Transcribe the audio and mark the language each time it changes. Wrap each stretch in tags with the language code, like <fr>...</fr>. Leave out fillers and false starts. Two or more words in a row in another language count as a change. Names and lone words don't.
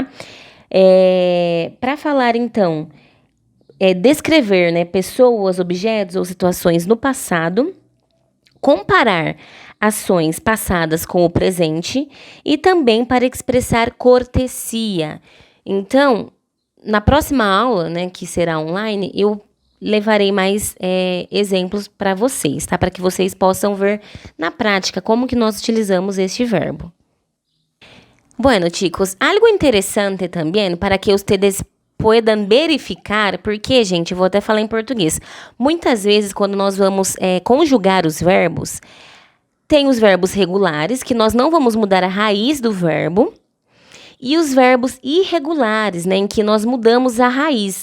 <pt>Para falar, então, descrever, né, pessoas, objetos ou situações no passado, comparar ações passadas com o presente e também para expressar cortesia. Então, na próxima aula, né, que será online, eu levarei mais exemplos para vocês, tá? Para que vocês possam ver na prática como que nós utilizamos este verbo.</pt> <es>Bueno, chicos,</es> <pt>algo interessante também</pt> <es>para que ustedes puedan verificar,</es> <pt>porque, gente, eu vou até falar em português. Muitas vezes, quando nós vamos conjugar os verbos, tem os verbos regulares, que nós não vamos mudar a raiz do verbo, e os verbos irregulares, né, em que nós mudamos a raiz.</pt>